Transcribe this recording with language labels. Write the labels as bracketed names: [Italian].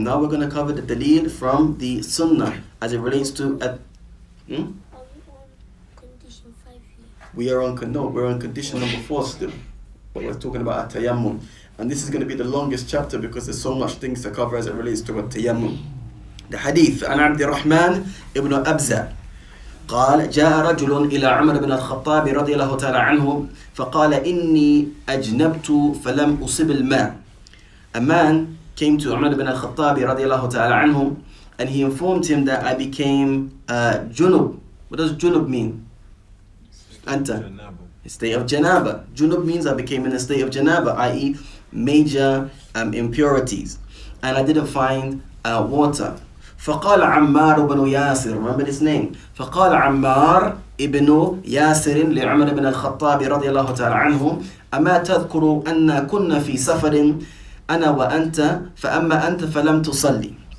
[English] Now we're going to cover the dalil from the Sunnah as it relates to Are we on condition 5 here? we're on condition number 4 still. But we're talking about at-tayammum. And this is going to be the longest chapter because there's so much things to cover as it relates to at-tayammum. The hadith [Arabic] عن عبد الرحمن ابن أبزة قال جاء رجل إلى عمر بن الخطاب رضي الله تعالى عنه فقال إني أجنبت فلم أصب الماء. [English] A man came to Umar ibn al-Khattab [Arabic] رضي الله تعالى عنه [English] and he informed him that I became junub. What does junub mean? Anta. A state of janaba. Junub means I became in a state of janaba, i.e. major impurities. And I didn't find water. [Arabic] فقال عمار بن ياسر, [English] remember this name, [Arabic] فقال عمار ابن ياسر لعمر بن الخطاب رضي الله تعالى عنه أما تذكر أن كنا في سفر أنا وأنت فأما أنت فلم تصلي.